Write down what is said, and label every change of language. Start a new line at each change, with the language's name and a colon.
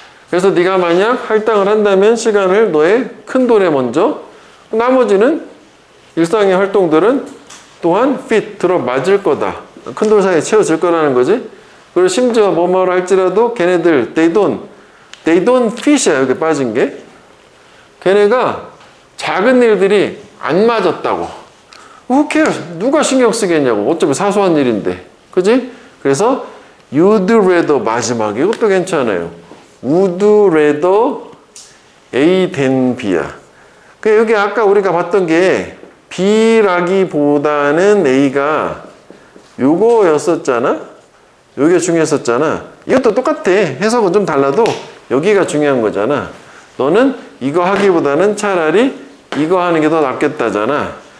Korean: 그래서 네가 만약 할당을 한다면 시간을 너의 큰 돌에 먼저 나머지는 일상의 활동들은 또한 fit 들어맞을 거다. 큰 돌 사이에 채워질 거라는 거지. 그리고 심지어 뭐뭐를 할지라도 걔네들
English: they don't fit
Korean: 이야. 여기 빠진 게 걔네가 작은 일들이 안 맞았다고.
English: Who cares?
Korean: 누가 신경 쓰겠냐고. 어차피 사소한 일인데. 그지? 그래서
English: you'd rather
Korean: 마지막에 이것도 괜찮아요.
English: would rather A than B
Korean: 야. 그 여기 아까 우리가 봤던 게 B라기보다는 A가 요거였었잖아. 요게 중요했었잖아. 이것도 똑같아. 해석은 좀 달라도 여기가 중요한 거잖아. 너는 이거 하기보다는 차라리 이거 하는 게 더 낫겠다잖아.